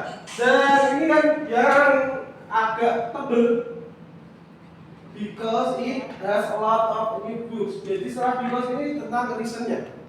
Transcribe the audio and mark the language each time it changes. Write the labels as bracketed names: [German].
[Indonesian] Dan ini kan yang agak tebel. [English] Because it has a lot of new books. [Indonesian] Jadi setelah because ini tentang reasonnya.